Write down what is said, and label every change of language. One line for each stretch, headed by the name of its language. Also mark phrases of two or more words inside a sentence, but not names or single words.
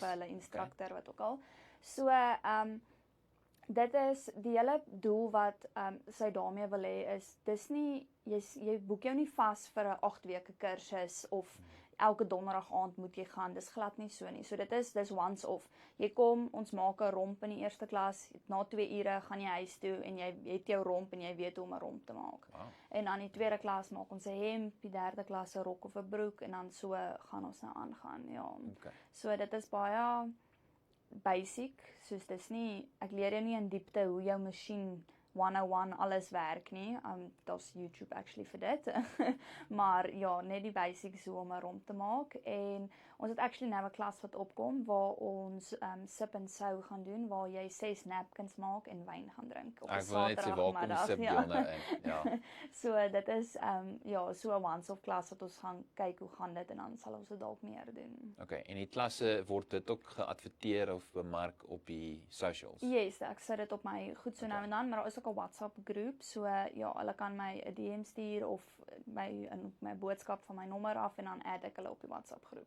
Afrikaans: vir hulle instrukteur wat ook al. So dit is die hele doel wat sy daarmee wil hê is dis nie jy boek jou nie vas vir 'n 8 weke kursus of elke donderdag aand moet jy gaan. Dis glad nie so nie. So dis
English: once off.
Afrikaans: Jy kom, ons maak 'n romp in die eerste klas. Na 2 ure gaan jy huis toe en jy het jou romp en jy weet hoe om 'n romp te maak. Wow. En dan die tweede klas maak ons 'n hemp, die derde klas 'n rok of 'n broek en dan so gaan ons nou aangaan. Ja. Okay. So dit is baie basic, soos dis nie ek leer jou nie in diepte hoe jou masjien 101 alles werk nie. Daar's YouTube actually vir dit. Maar ja, net die basics hoe om 'n romp te maak en Ons het actually nou 'n klas wat opkom waar ons sip en sou gaan doen waar jy 6 napkins maak en wyn gaan drink op 'n Ek wil net sê waar kom Saterdagmiddag. sip deel nou in. Ja. So dit is ja, so 'n
English: once-off
Afrikaans: klas wat ons gaan kyk hoe gaan dit en dan sal ons dit dalk meer doen. Okay, en die klasse word dit ook geadverteer of bemark op die socials? Yes, ek sit dit op my goed so nou Okay. en dan, maar daar is ook 'n WhatsApp groep, so ja, hulle kan my 'n DM stuur of my boodskap van my nommer af en dan add ek hulle op die WhatsApp groep.